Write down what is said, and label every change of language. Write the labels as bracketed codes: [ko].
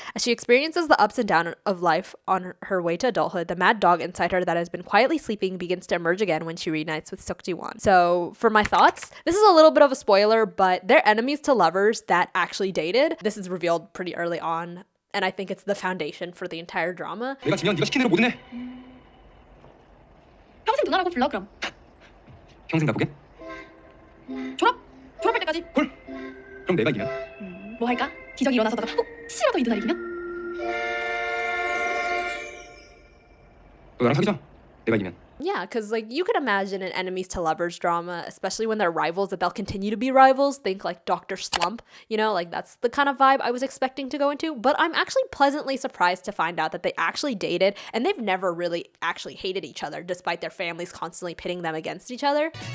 [en] As she experiences the ups and downs of life on her way to adulthood, the mad dog inside her that has been quietly sleeping begins to emerge again when she reunites with Seok Ji-won. So for my thoughts, this is a little bit of a spoiler, but they're enemies to lovers that actually dated. This is revealed pretty early on, and I think it's the foundation for the entire drama. [ko] 내가 지면 네가 시킨 대로 뭐든 해. 평생 누나라고 불러 그럼. 평생 나보게? 졸업할 때까지. 콜. 그럼 내가 이기면? 뭐 할까? 기적이 일어나서다가 혹시라도 이 누나를 이기면? 너 나랑 사귀자. 내가 이기면. [en] Yeah, because like you could imagine an enemies to lovers drama, especially when they're rivals, that they'll continue to be rivals. Think like Dr. Slump, like that's the kind of vibe I was expecting to go into. But I'm actually pleasantly surprised to find out that they actually dated and they've never really actually hated each other, despite their families constantly pitting them against each other.